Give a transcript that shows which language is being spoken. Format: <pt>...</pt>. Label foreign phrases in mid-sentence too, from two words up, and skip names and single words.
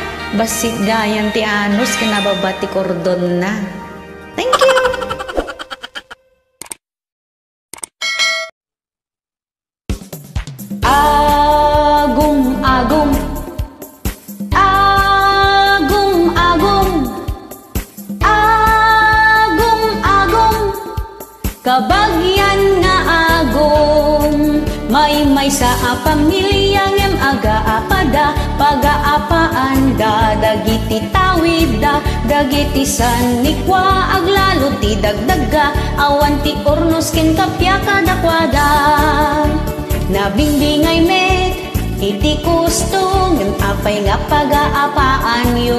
<ilo>Basik gayan ti anus kinababati kordon na.</ilo> <en>Thank you!</en> <ilo>Agum-agum, agum-agum, agum-agum, kabagyan nga agum, may sa pamilyang em aga-apada, pag-aapaan da, dagiti tawid da, dagiti sanikwa, aglalo ti dagdaga, awan ti ornos ken kapya kadakwada. Nabingbingay met, iti kustong, yung apay nga pag-aapaan yo.</ilo>